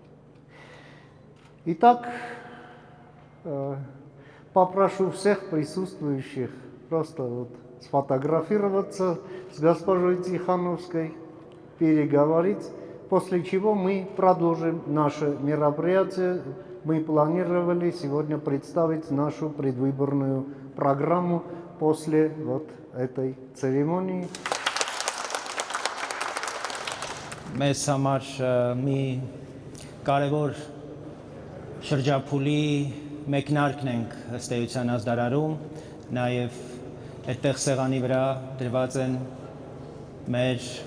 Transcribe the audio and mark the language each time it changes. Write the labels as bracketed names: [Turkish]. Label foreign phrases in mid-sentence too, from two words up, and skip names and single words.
[Russian] Итак, попрошу всех присутствующих просто сфотографироваться с госпожой Тихановской, переговорить, после чего мы продолжим наше мероприятие. Мы планировали сегодня представить нашу предвыборную программу после этой церемонии. [Armenian] Մեզ համար մի կարևոր շրջափուլի մեկնարկն ենք ըստ էության ազդարարում, նաև այդտեղ սեղանի վրա դրված են մեր